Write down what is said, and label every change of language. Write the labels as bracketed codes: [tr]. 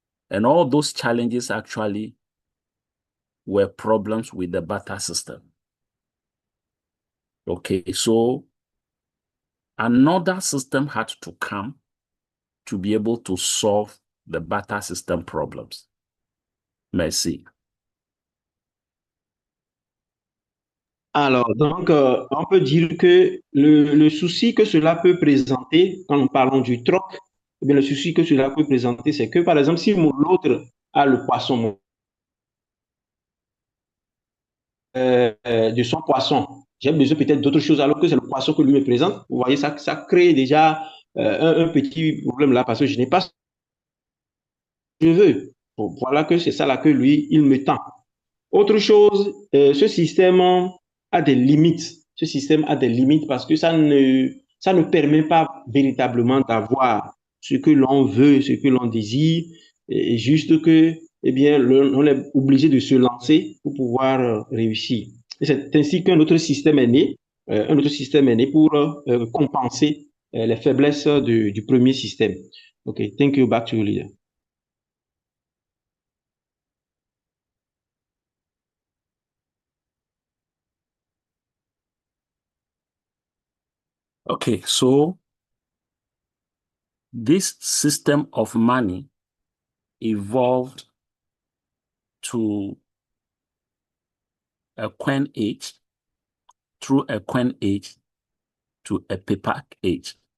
[en] And all those challenges actually were problems with the barter system. Okay, so another system had to come to be able to solve the barter system problems. [fr] Merci. Alors, donc, on peut dire que le souci que cela peut présenter, quand nous parlons du troc, eh bien, le souci que cela peut présenter, c'est que, par exemple, si l'autre a le poisson, de son poisson, j'ai besoin peut-être d'autre chose alors que c'est le poisson que lui me présente. Vous voyez, ça crée déjà un petit problème là parce que je n'ai pas ce que je veux. Bon, voilà que c'est ça là que lui, il me tend. Autre chose, ce système a des limites. Ce système a des limites parce que ça ne permet pas véritablement d'avoir ce que l'on veut, ce que l'on désire, et juste que, eh bien, on est obligé de se lancer pour pouvoir réussir. Et c'est ainsi qu'un autre système est né, pour compenser les faiblesses du premier système. [en] OK, thank you, back to you, leader. Okay, so this system of money evolved to a coin age, through a coin age to a paper age.